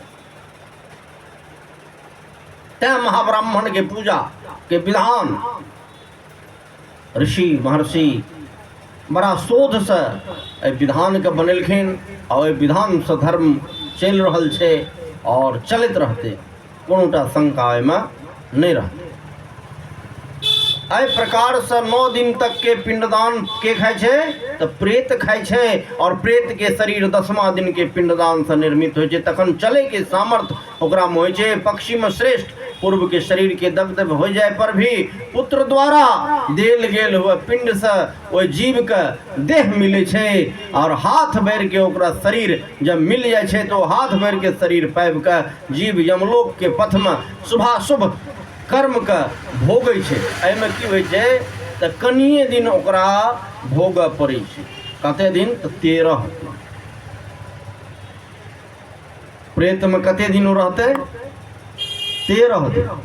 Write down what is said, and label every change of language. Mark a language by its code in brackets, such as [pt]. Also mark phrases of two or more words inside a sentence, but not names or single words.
[mai] तैं महाब्राह्मण के पूजा के विधान ऋषि महर्षि बड़ा शोध से एहि विधान के बनेलखिन, और एहि विधान से धर्म चलि रहल छै और चलैत रहतै, कोनोटा शंका एहिमे नहीं रहतै। एहि प्रकार से 9 दिन तक के पिंडदान के खाय छै तो प्रेत खाय छै, और प्रेत के शरीर 10वां दिन के पिंडदान से निर्मित होइ छै। तखन चले के सामर्थ्य ओकरा में होइ छै। पक्षी में श्रेष्ठ पूर्व के शरीर के दग्ध हो जाए पर भी पुत्र द्वारा देल गेल हुए पिंड से ओहि जीव के देह मिले छै, और हाथ भर के ओकरा शरीर जब मिल जाए छै तो हाथ भर के शरीर पाबि के जीव यमलोक के पथ में शुभाशुभ कर्म के भोगै छै। एहिमे की होइ छै तऽ कनिए दिन ओकरा भोगऽ पड़ै छै। कते दिन? तऽ 13 दिन। प्रेत में कते दिन ओ रहतै? 13 दिन।